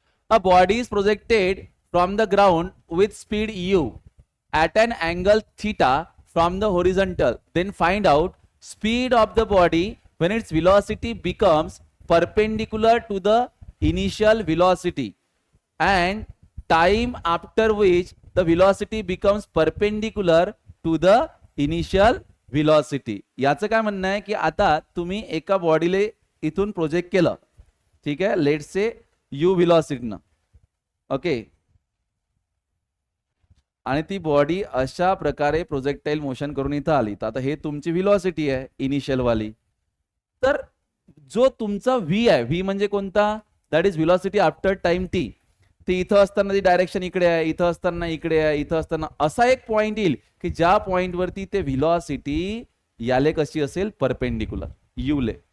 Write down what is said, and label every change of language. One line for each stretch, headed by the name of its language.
English: A body is projected from the ground with speed u at an angle theta from the horizontal. Then find out speed of the body when its velocity becomes perpendicular to the initial velocity and time after which the velocity becomes perpendicular to the initial velocity.
Marathi: याचं काय म्हणणं आहे की आता तुम्ही एका बॉडीले इथून project केलं. ठीक आहे.
English: Let say u velocity. Okay.
Marathi: आणि ती बॉडी अशा प्रकारे प्रोजेक्टाइल मोशन करून इथं आली. तर आता हे तुमची व्हेलॉसिटी आहे इनिशियल वाली. तर जो तुमचा व्ही आहे, व्ही म्हणजे कोणता,
English: That is velocity after time T.
Marathi: ते इथं असताना ती डायरेक्शन इकडे आहे, इथं असताना इकडे आहे, इथं असताना असा एक पॉइंट येईल की ज्या पॉइंट वरती ते व्हेलॉसिटी याले कशी असेल, परपेंडिक्युलर, युले.